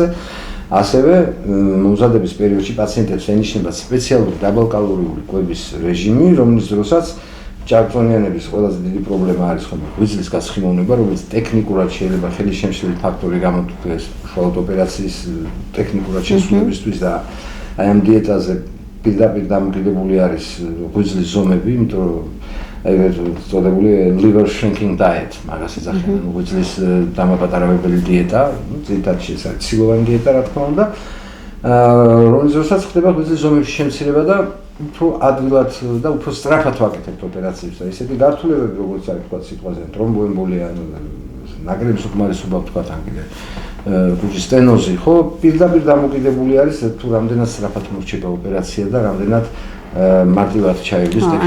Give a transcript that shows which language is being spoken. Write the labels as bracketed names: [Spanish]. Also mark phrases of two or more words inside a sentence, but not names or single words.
[Georgian] ასევე მომზადების პერიოდში პაციენტებს ენიშნება სპეციალური დაბალკალორიული კვების რეჟიმი, რომლის დროსაც ჭარბწონიანების ყველაზე დიდი პრობლემა არის ხოლმე ღვიძლის გასხიმოვნება, რომელიც ტექნიკურად შეიძლება ხელისშემშლელი ფაქტორი გამოთქვეს უშუალოდ ოპერაციის ტექნიკურად შესრულებისთვის და აი ამ დიეტაზე პირდაპირ დამოკიდებული არის ღვიძლის ზომები, იმიტომ რომ ეგრეთ წოდებული [English] liver shrinking diet, [Georgian] მაგას ეძახიან, ღვიძლის დამაპატარავებელი დიეტა, ძირითადად ეს არის ცილოვანი დიეტა, რა თქმა უნდა, რომლის დროსაც ხდება ღვიძლის ზომების შემცირება და უფრო ადვილად და უფრო სწრაფად ვაკეთებთ ოპერაციებს და ესეთი გართულებები, როგორც არის თქვა სიტყვაზე თრომბოემბოლია, ნაკრების უკმარისობა თქვა თან კიდე კუჭის სტენოზი, ხო, პირდაპირ დამოკიდებული არის თუ რამდენად სწრაფად მორჩება ოპერაცია და რამდენად მარტივად ჩაივლის ტექნიკურ.